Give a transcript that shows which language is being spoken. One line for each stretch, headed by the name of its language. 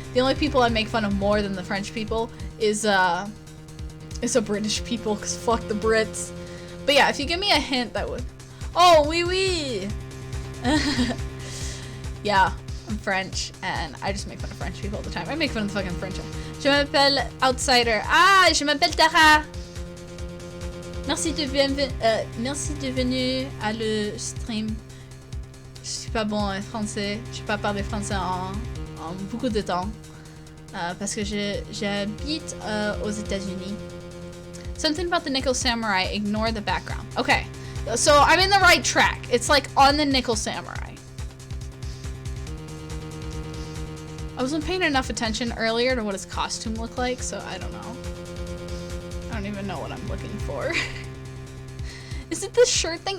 English: The only people I make fun of more than the French people is, it's a British people, because fuck the Brits. But yeah, if you give me a hint, that would...
French: Oh, oui, oui!
English: Yeah, I'm French, and I just make fun of French people all the time. I make fun of the fucking French.
French: Je m'appelle Outsider. Ah, je m'appelle Tara! Merci de venir à le stream. Je suis pas bon en français. Je pas parlé français en beaucoup de temps. Parce que j'habite aux États-Unis.
English: Something about the Nickel Samurai, ignore the background. Okay, so I'm in the right track. It's like on the Nickel Samurai. I wasn't paying enough attention earlier to what his costume looked like, so I don't know. I don't even know what I'm looking for. Is it this shirt thing?